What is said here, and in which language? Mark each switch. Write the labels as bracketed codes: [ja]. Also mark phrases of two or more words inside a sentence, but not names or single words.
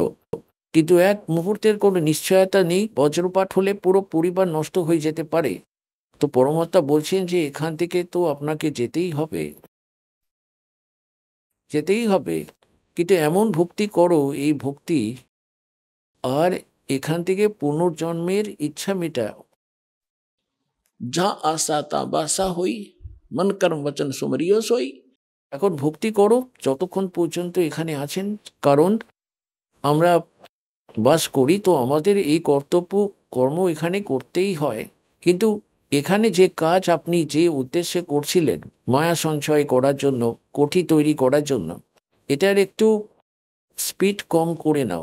[bn] কিন্তু এক মুহূর্তের কোনো নিশ্চয়তা নেই, বজ্রপাত হলে পুরো পরিবার নষ্ট হয়ে যেতে পারে। তো পরমাত্মা বলছেন যে এখান থেকে তো আপনাকে যেতেই হবে, যেতেই হবে। কিন্তু এমন ভক্তি করো, এই ভক্তি আর এখান থেকে পুনর্জন্মের ইচ্ছা মেটাও। [hi] जहाँ आशा ता बासा हुई, मन कर्म वचन सुमरियो सोई। [bn] এখন ভক্তি করো যতক্ষণ পর্যন্ত এখানে আছেন, কারণ আমরা বাস করি তো আমাদের এই কর্তব্য কর্ম এখানে করতেই হয়। কিন্তু এখানে যে কাজ আপনি যে উদ্দেশ্যে করছিলেন, মায়া সঞ্চয় করার জন্য, কোঠি তৈরি করার জন্য, এটার একটু স্পিড কম করে নাও।